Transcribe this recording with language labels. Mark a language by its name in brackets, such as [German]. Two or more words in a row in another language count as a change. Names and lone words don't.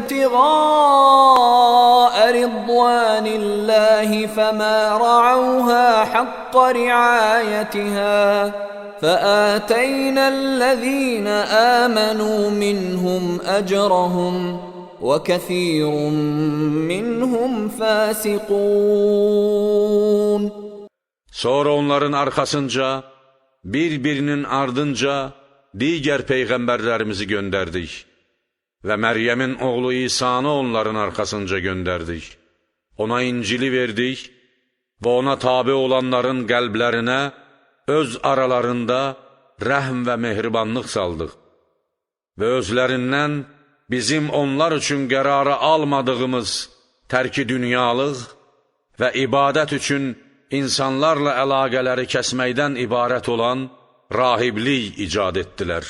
[Arabic] ابتغاء رضوان الله فما رعوها حق رعايتها فآتينا الذين آمنوا منهم أجرهم وكثير منهم فاسقون. [Azerbaijani] Sonra onların arxasınca, bir-birinin ardınca digər peyğəmbərlərimizi göndərdik və Məryəmin oğlu İsanı onların arxasınca göndərdik. Ona İncili verdik və ona tabi olanların qəlblərinə öz aralarında rəhm və mehribanlıq saldıq və özlərindən bizim onlar üçün qərara almadığımız tərki dünyalıq və ibadət üçün insanlarla əlaqələri kəsməkdən ibarət olan rahiblik icad etdilər.